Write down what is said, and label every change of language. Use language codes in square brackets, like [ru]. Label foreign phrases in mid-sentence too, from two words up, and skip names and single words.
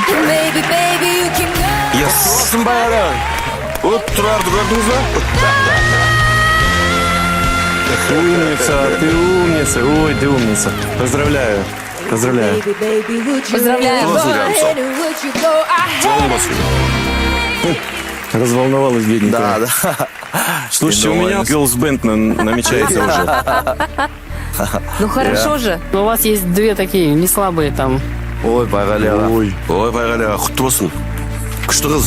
[en] Baby, baby, you can go. Yes! [kk] Вот Тұрарды көрдіңіз ба? [ru] Умница, ты умница, ой, ты умница. Поздравляю, поздравляю. [en] Baby, baby, would you [ru] Поздравляем. [en] go ahead and would you go ahead? [ru] Разволновалась бедненькая. Да. Слушайте, у меня Girls Band намечается уже. Ну хорошо же. У вас есть две такие, не слабые там. [kk] Ой, Байғали аға. Ой. Ой, Байғали аға, құтты болсын. Күшті қыз.